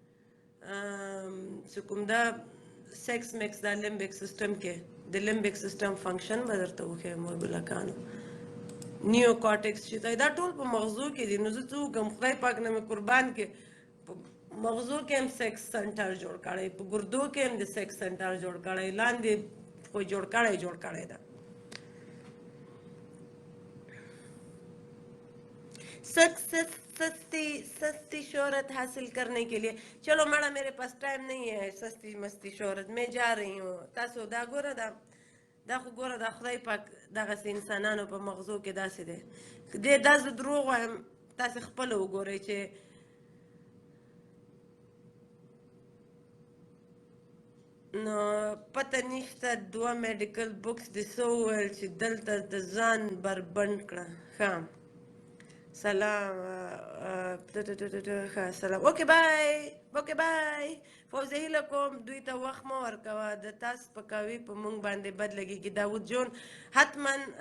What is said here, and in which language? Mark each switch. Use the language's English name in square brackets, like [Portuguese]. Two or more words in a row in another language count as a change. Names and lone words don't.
[Pashto] چې کوم ده سیکس میکس دا [English] limbic system [Pashto] کې د [English] limbic system function [Pashto] به درته وښیم وربلکانو [English] neo cortex [Pashto] چې دا ټول په مغزو کې دي نو زه څه وکړم خدای پاک نه مې قربان کې په مغزو کې هم [English] sex center [Pashto] جوړ کړی په ګردو کې هم د [English] sex center [Pashto] جوړ کړی لاندې خو جوړ کړی ده [Urdu] سستی شہرت حاصل کرنے کے لیے چلو میڈم میرے پاس ٹائم نہیں ہے سستی مستی شہرت میں جا رہی ہوں [Pashto] تاسو دا ګوره دا خو ګوره دا خدای پاک دغسې انسانانو په مغزو کې داسې دی دا زه دروغ وایم تاسې خپله وګورئ چې نو پته نشته دوه [English] medical books [Pashto] دې څه وویل چې دلته د ځان بربنډ کړه ښه سلام سلام [English] okay bye [Pashto] فوزي هیله کوم دوی ته وخت مه ورکوه د تاسو سپکاوي په موږ باندې بد لګېږي داود جون حتما